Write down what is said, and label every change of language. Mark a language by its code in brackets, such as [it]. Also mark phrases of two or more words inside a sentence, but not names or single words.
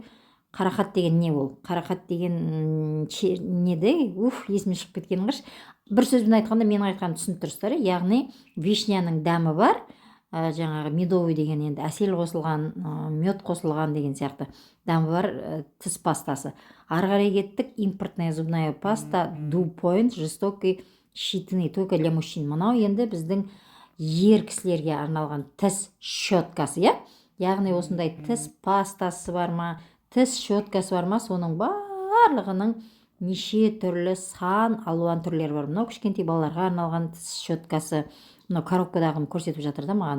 [kk] Қарақат деген не ол? Қарақат деген не де? Есіме шығып кеткенін қарашы. Бір сөзбен айтқанда, менің айтқаным түсініп тұрсыздар. Яғни вишняның дәмі бар, жаңағы медовый деген енді әсел қосылған, мед қосылған деген сияқты дәмі бар тіс пастасы. Ары қарай кеттік. [ru] Импортная зубная паста DuPont жестокий щетины только для мужчин. [kk] Мынау енді біздің ер кісілерге арналған тіс щеткасы, иә? Яғни осындай тіс пастасы бар ма, тіс щеткасы бар ма, соның барлығының неше түрлі сан алуан түрлері бар. Мынау кішкентай балаларға арналған тіс щеткасы. Мынау коробкадағын көрсетіп жатыр да маған.